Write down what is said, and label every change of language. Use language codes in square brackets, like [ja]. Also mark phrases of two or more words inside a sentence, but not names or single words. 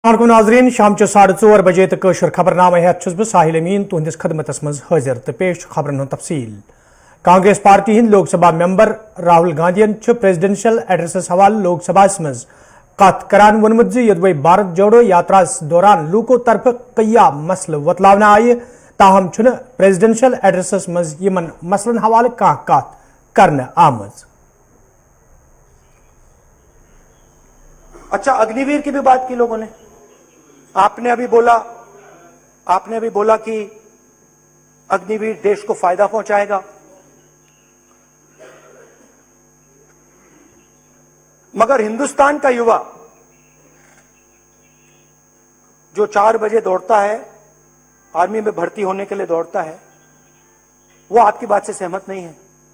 [ks] नाजरीन शाम 4:30 बजे तक खबरनामा हेत बह साहिल अमीन तुहंदिस खदमतस मज हाजिर तो पेश खबरन हूं तफसील। कांग्रेस पार्टी हिंद लोकसभा मेंबर राहुल गांधीन प्रेसिडेंशियल एड्रेसस हवाले लोकसभा मज कत करान वोनमुत यदि भारत जोड़ो यात्रा दौरान लूको तरफ कया मसल वतलावन आय ताहम प्रेसिडेंशियल एड्रेसस मज यमन मसलन हवाले कह कत करने आमज। [hi] अच्छा, अग्निवीर की भी बात की लोगों ने। आपने अभी बोला कि अग्निवीर देश को फायदा पहुंचाएगा, मगर हिंदुस्तान का युवा जो 4 बजे दौड़ता है, आर्मी में भर्ती होने के लिए दौड़ता है, वो आपकी बात से सहमत नहीं है।